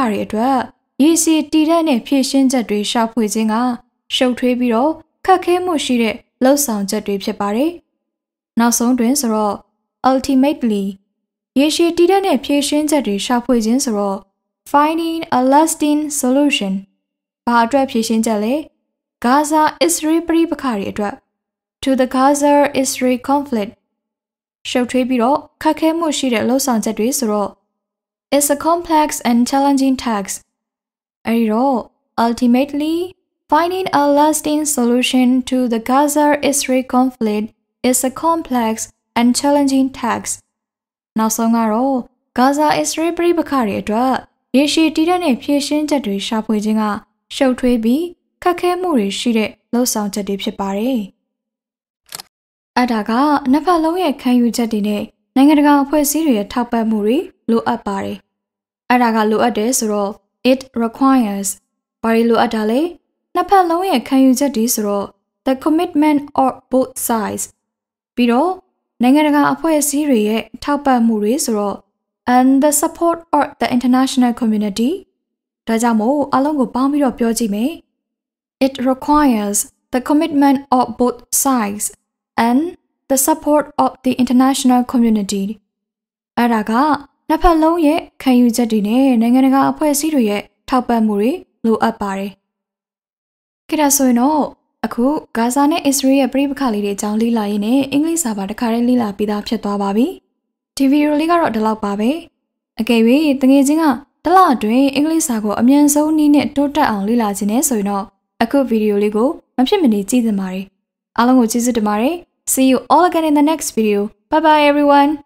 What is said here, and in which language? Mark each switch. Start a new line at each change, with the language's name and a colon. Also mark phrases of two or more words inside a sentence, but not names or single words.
Burmese: တွေအတွက်ရေရှည်တည်တဲ့နဲ့ဖြည့်ရှင်းချက်တွေရှာဖွေခြင်းကရှုပ်ထွေးပြီးတော့ခက်ခဲမှုရှိတဲ့လှုပ်ဆောင်ချက်တွေဖြစ်ပါတယ်။နောက်ဆုံးတွင်ဆိုတော့ ultimately ရေရှည်တည်တဲ့နဲ့ဖြည့်ရှင်းချက်တွေရှာ ဖွေခြင်းဆိုတော့
English: finding a lasting solution
Burmese: ဘာအတွက်ဖြည့်ရှင်းချက်လဲဂါဇာအစ္စရေးပြည်ပခါတွေအတွက်
English: to the Gaza-Israel conflict
Burmese: ရှုပ်ထွေးပြီးတော့ခက်ခဲမှုရှိတဲ့လှုပ် ဆောင်ချက်တွေဆိုတော့
English: it's a complex and challenging task
Burmese: အဲဒီတော့
English: ultimately finding a lasting solution to the Gaza-Israel conflict is a complex and challenging
Burmese: task နောက်ဆုံးကတော့ Gaza-Israel ပြည်ပခါတွေအတွက်ရေရှည်တည်တဲ့ဖြည့်ရှင်းချက်တွေရှာဖွေခြင်းကရှုပ်ထွေးပြီးခက်ခဲမှုတွေရှိတဲ့လှုပ်ဆောင်ချက်တွေဖြစ်ပါတယ်အဲ့ဒါကနှစ်ဖက်လုံးရဲ့ခံယူချက်တွေနဲ့နိုင်ငံတကာအဖွဲ့အစည်းတွေရဲ့ထောက်ပံ့မှုတွေလိုအပ်ပါတယ်အဲ့ဒါကလိုအပ်တယ်ဆိုတော့
English: it requires
Burmese: ဘာတွေလိုအပ်တာလဲနှစ်ဖက်လုံးရဲ့ခံယူချက်တွေဆိုတော့
English: the commitment of both sides
Burmese: ပြီးတော့ နိုင်ငံတကာအဖွဲ့အစည်းတွေရဲ့ထောက်ပံ့မှုတွေဆိုတော့
English: and the support of the international community
Burmese: ဒါကြောင့်မို့အားလုံးကိုပေါင်းပြီးတော့ပြောကြည့်မယ်
English: It requires the commitment of both sides and the support of the international community
Burmese: အဲ့ဒါကနှစ်ဖက်လုံးရဲ့ခံယူချက်တွေနဲ့နိုင်ငံတကာအဖွဲ့အစည်းတွေရဲ့ထောက်ပံ့မှု တွေလိုအပ်ပါတယ်။ဒါဆိုရင်တော့အခုဂါဇာနဲ့အစ္စရေးရဲ့ပြည်ပခါလေးတွေအကြောင်းလေ့လာရင်းနဲ့အင်္ဂလိပ်စာပါတစ်ခါတည်းလေ့လာပြီးသားဖြစ်သွားပါပြီ။ဒီဗီဒီယိုလေးကတော့ဒီလောက်ပါပဲ။အကယ်၍တကယ်ချင်းကတစ်လအတွင်းအင်္ဂလိပ်စာကိုအမြန်ဆုံးနည်းနဲ့တိုးတက်အောင်လေ့လာခြင်းနဲ့ဆိုရင်တော့အခုဗီဒီယိုလေးကိုမဖြစ်မနေကြည့်သင့်ပါတယ်။အားလုံးကိုကျေးဇူးတင်ပါတယ်။
English: See you all again in the next video. Bye bye everyone.